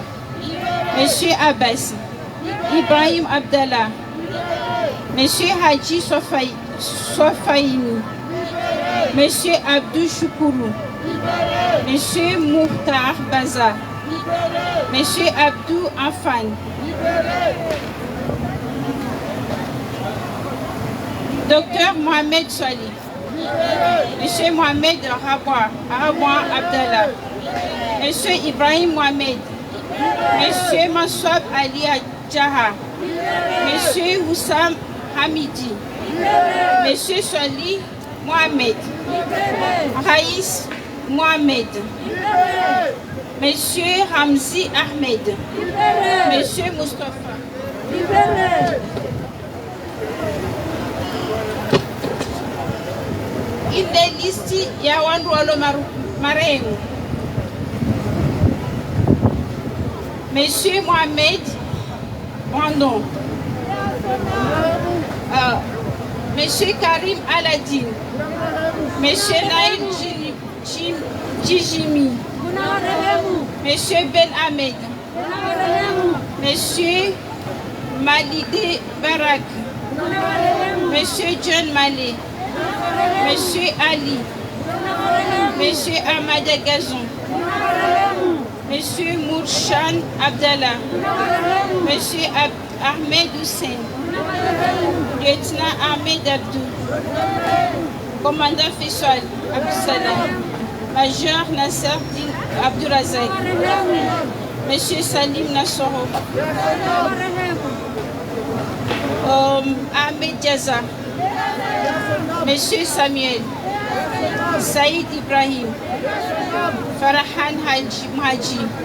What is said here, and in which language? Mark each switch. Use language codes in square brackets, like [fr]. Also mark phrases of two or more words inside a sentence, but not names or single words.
[fr] Monsieur Abbas Ibrahim Abdallah. Monsieur Haji Sofaini. Monsieur Abdou Choukourou. Monsieur Mouhtar Baza. Monsieur Abdou Afan. Docteur Mohamed Salih. Monsieur Mohamed Rabwa Abdallah. Monsieur Ibrahim Mohamed. Monsieur Mansouab Ali Jaha. Monsieur Houssam Hamidi. Monsieur Salih Mohamed. Raïs Mohamed. Monsieur Hamzi Ahmed. [zdj] Monsieur Mustafa. Ile listi ya wandu walo marehemu: [fr] Monsieur Mohamed Brandon, Monsieur Karim Aladin, Monsieur Naïm Djijimi, Monsieur Ben Ahmed, Monsieur Malide Barak, Monsieur John Malé, Monsieur Ali, Monsieur Ahmad Gazon, Monsieur Mourshan Abdallah, Monsieur Ahmed Hussein, Lieutenant Ahmed Abdou, Commandant Fissoual Abdussalam, Major Nasser Din Abdurazak, Monsieur Salim Nassoro, Ahmed Diaza, Monsieur Samuel, Saïd Ibrahim, Farahan Haji,